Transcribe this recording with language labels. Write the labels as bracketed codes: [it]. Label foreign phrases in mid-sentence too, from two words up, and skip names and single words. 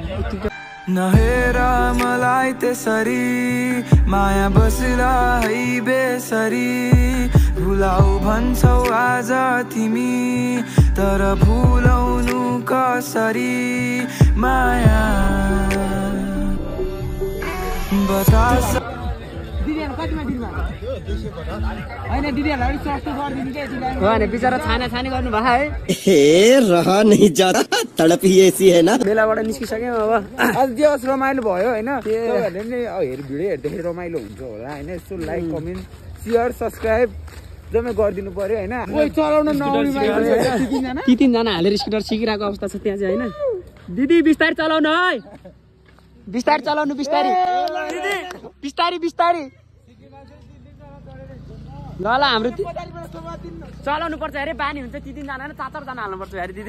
[ne] नहेर मलाई त्यसरी माया बसिला है बेसरी भुलाउ भन्छौ आज तिमी तर भुलाउनु कसरी माया बतास बिचरा छाने गर्नु भयो है [hi] रह नहीं जाता तड़प ही ऐसी है ना [ne] बेलाबाट निस्किसक्यौँ अब आज दिवस रमाइलो भयो होइन भिडियो हेर्दाखेरि रमाइलो हुन्छ होला होइन यसो [en] like comment share subscribe [ne] जम्मै गरिदिनु पर्यो होइन कोही चलाउन नआउने मान्छे ती 3 जना हालेर स्कुटर सिकिरहेको अवस्था छ त्यहाँ चाहिँ होइन दिदी बिस्तारै चलाउनु है बिस्तारै चलाउनु बिस्तारै बिस्तारै ल हाम्रो चलाउनु पर्छ अरे बानी हुन्छ 3 जना हैन 4 जना हाल्नुपर्छ अरे दिदी